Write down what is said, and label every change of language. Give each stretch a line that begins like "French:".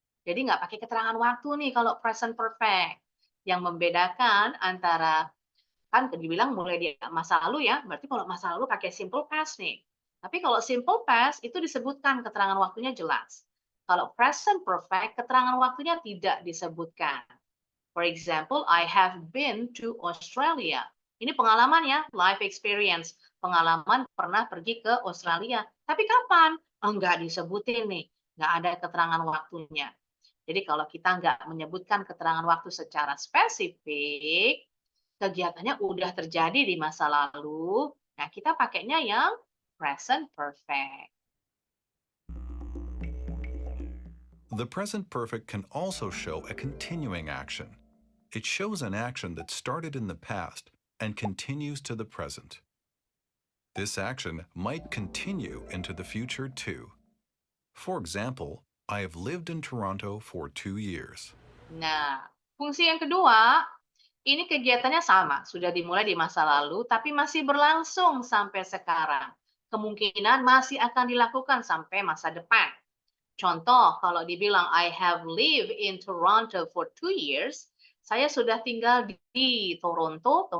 Indonesian: Jadi nggak pakai keterangan waktu nih kalau present perfect. Yang membedakan antara, kan dibilang mulai di masa lalu ya, berarti kalau masa lalu pakai simple past nih. Tapi kalau simple past itu disebutkan keterangan waktunya jelas. Kalau present perfect, keterangan waktunya tidak disebutkan.
English: For example, I have been to Australia.
Indonesian: Ini pengalaman ya, life experience. Pengalaman pernah pergi ke Australia. Tapi kapan? Enggak disebutin nih. Nggak ada keterangan waktunya. Jadi kalau kita nggak menyebutkan keterangan waktu secara spesifik, kegiatannya udah terjadi di masa lalu, nah kita pakainya yang present perfect.
English: The present perfect can also show a continuing action. It shows an action that started in the past and continues to the present. This action might continue into the future too. For example, I have lived in Toronto for 2 years.
Indonesian: Nah, fungsi yang kedua, ini kegiatannya sama, sudah dimulai di masa lalu, tapi masih berlangsung sampai sekarang. Kemungkinan masih akan dilakukan sampai masa depan. Contoh, kalau dibilang
English: I have lived in Toronto for 2 years,
Indonesian: saya sudah tinggal di Toronto.